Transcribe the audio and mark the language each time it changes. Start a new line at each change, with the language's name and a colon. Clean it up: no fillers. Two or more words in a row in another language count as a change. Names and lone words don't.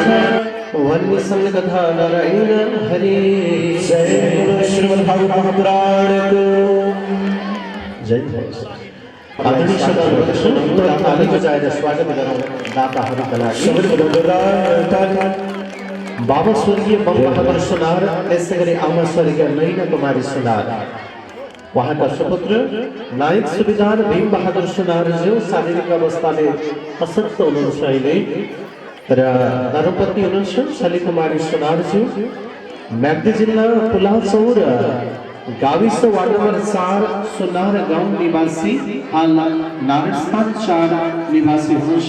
Nepali: वन्य संगधा नारायण हरे। जय श्रीमद् भागवत महापुराण को जय जय। आदरणीय श्रोता ताली बजाएर स्वागत गरौँ दाताहरूका लागि। बाबा स्वर्गीय बम बहादुर सुनार, त्यसै गरी आमा स्वर्गीय नैना कुमारी सुनार, उहाँका सुपुत्र नायक सुबेदार भीम बहादुर सुनारज्यू शारीरिक अवस्थाले अशक्त हुनुहुन्छ अहिले, र धर्मपत्नी हुनुहुन्छ शली कुमारी सुनारज्यू, म्याग्दी जिल्ला पुलाचौर गाविस वार्ड नम्बर 4 सुनार गाउँ निवासी, हाल नारायणस्थान 4 निवासी हुनुहुन्छ।